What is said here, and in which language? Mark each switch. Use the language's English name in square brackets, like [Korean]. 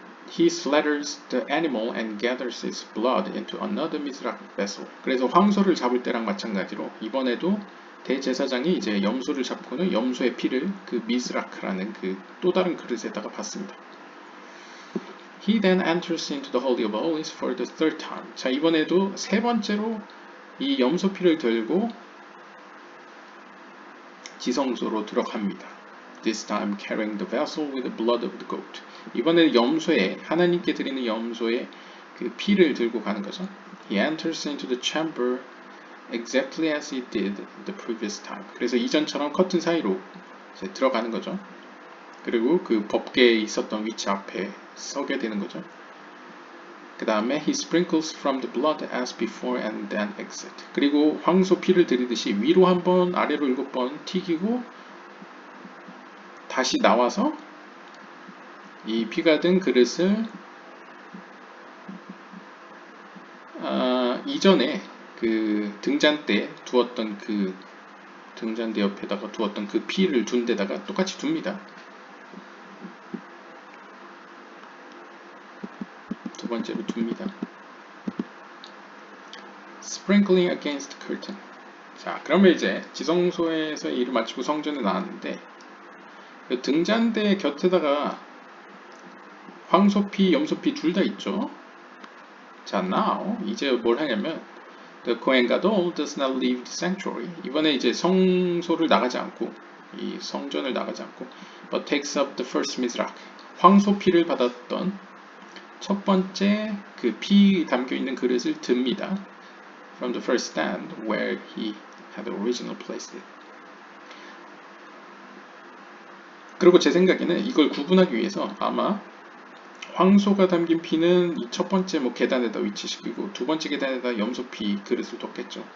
[English] He slaughters the animal and gathers its blood into another mizrach vessel. [Korean] 그래서 황소를 잡을 때랑 마찬가지로 이번에도 대제사장이 이제 염소를 잡고는 염소의 피를 그 미스라크라는 그 또 다른 그릇에다가 붓습니다. [English] He then enters into the Holy of Holies for the third time. [Korean] 자, 이번에도 세 번째로 이 염소 피를 들고 지성소로 들어갑니다. [English] This time carrying the vessel with the blood of the goat. [Korean] 이번에는 하나님께 드리는 염소의 그 피를 들고 가는 거죠. [English] He enters into the chamber exactly as he did the previous time. [Korean] 그래서 이전처럼 커튼 사이로 이제 들어가는 거죠. 그리고 그 법궤에 있었던 위치 앞에 서게 되는 거죠. 그 다음에 [English] he sprinkles from the blood as before and then exit. [Korean] 그리고 황소 피를 들이듯이 위로 1번, 아래로 7번 튀기고 다시 나와서 이 피가 든 그릇을 이전에 그 등잔대 두었던 그 등잔대 옆에다가 두었던 그 피를 둔 데다가 똑같이 둡니다. 두 번째로 둡니다. [English] Sprinkling against the curtain. [Korean] 자, 그러면 이제 지성소에서 일을 마치고 성전에 나왔는데 그 등잔대 곁에다가 황소피, 염소피 둘 다 있죠. 자, now 이제 뭘 하냐면 [English] The Kohen Gadol does not leave the sanctuary. [Korean] 이번에 이제 성소를 나가지 않고 이 성전을 나가지 않고 [English] but takes up the first mizrach. [Korean] 황소피를 받았던 첫 번째 그 피 담겨 있는 그릇을 듭니다. [English] From the first stand where he had originally placed it. [Korean] 그리고 제 생각에는 이걸 구분하기 위해서 아마 황소가 담긴 피는 이 첫 번째 뭐 계단에다 위치시키고 두 번째 계단에다 염소피 그릇을 뒀겠죠.